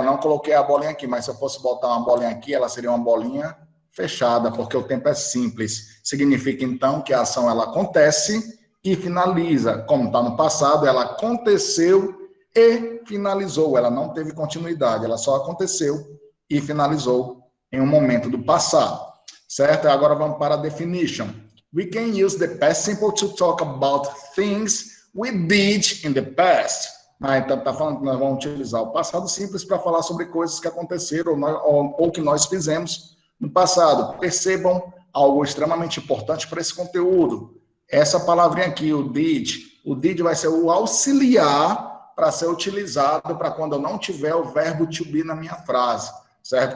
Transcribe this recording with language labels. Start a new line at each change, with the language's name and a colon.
Portuguese: Eu não coloquei a bolinha aqui, mas se eu fosse botar uma bolinha aqui, ela seria uma bolinha fechada, porque o tempo é simples. Significa, então, que a ação ela acontece e finaliza. Como está no passado, ela aconteceu e finalizou. Ela não teve continuidade, ela só aconteceu e finalizou em um momento do passado. Certo? Agora vamos para a definition.
English: We can use the past simple to talk about things we did in the past.
Portuguese: Então, está falando que nós vamos utilizar o passado simples para falar sobre coisas que aconteceram ou que nós fizemos no passado. Percebam algo extremamente importante para esse conteúdo. Essa palavrinha aqui, o did vai ser o auxiliar para ser utilizado para quando eu não tiver o verbo to be na minha frase, certo?